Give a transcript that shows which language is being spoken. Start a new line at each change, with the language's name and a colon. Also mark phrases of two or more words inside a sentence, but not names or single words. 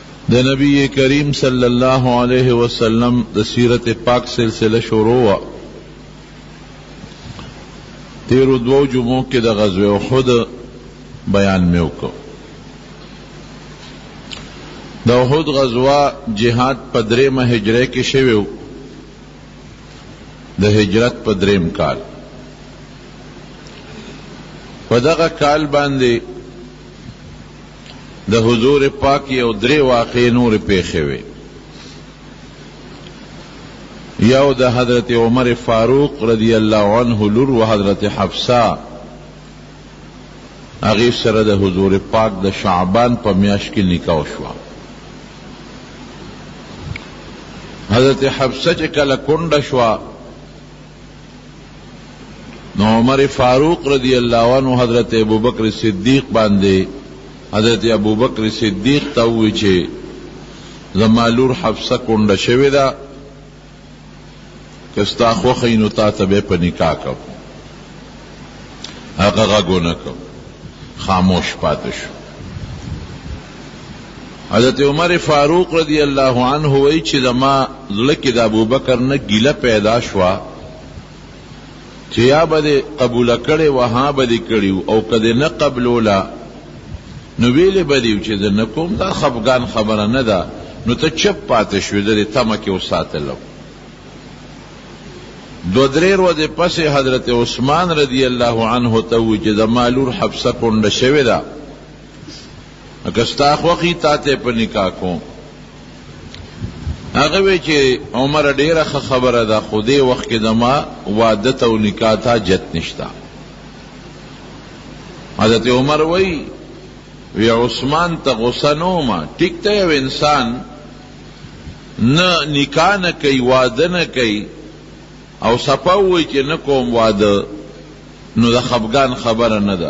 Pashto: د نبی کریم
Arabic: صلی اللہ علیہ وسلم
Pashto: د سیرت پاک سلسلہ شروع وا تیرو دو جمعوں کے د غزوہ احد بیان میں وکړو. د احد غزوہ جہاد په درېمه هجره کې شوی و، د هجرت په درېم کال. په دغه کال باندې د حضور پاک یو درې واقعې نور پیښې وې. یو د حضرت عمر فاروق
Arabic: رضی اللہ عنہ
Pashto: لور و حضرت حفصہ هغې سره د حضور پاک د شعبان په میاشت کې نکاح شوه. حضرت حفصہ چې کله کونډه شوه نو عمر فاروق
Arabic: رضی اللہ عنہ
Pashto: حضرت ابوبکر صدیق باندې حضرت ابوبکر صدیق ته وویل چې زما لور حفصه کونډه شوې ده، که ستا خوښه وي نو تا ته به یې په نکاح کوم. هغه غږ ونه کړ، خاموش پاتې شو. حضرت عمر فاروق
Arabic: رضی اللہ عنہ
Pashto: وی چې زما زړه کې د ابوبکر نه ګیله پیدا شوه چې یا به دې قبوله کړې وه ها به دې کړي او که دې نه قبلوله نو ویلې به دې چې زه نه کوم. دا خفګان خبره نه ده، نو ته چپ پاتې شوې، د دې تمه کې وساتلم. دو درې ورځې پسې حضرت عثمان
Arabic: رضی اللہ عنہ
Pashto: ته وویل چې زما لور حفصه کونډه شوې ده، که ستا خوښي تا ته په نکاح کوم. هغه وی چې عمر ډېره ښه خبره ده، خو دې وخت کې زما واده ته او نکاح ته جت نشته. حضرت عمر وی عثمان ته غصه نه ومه، ټیک ته یو انسان نه نکاح نه کوي، واده نه کوي او صفه ووایي چې نه کوم واده، نو د خفګان خبره نه ده.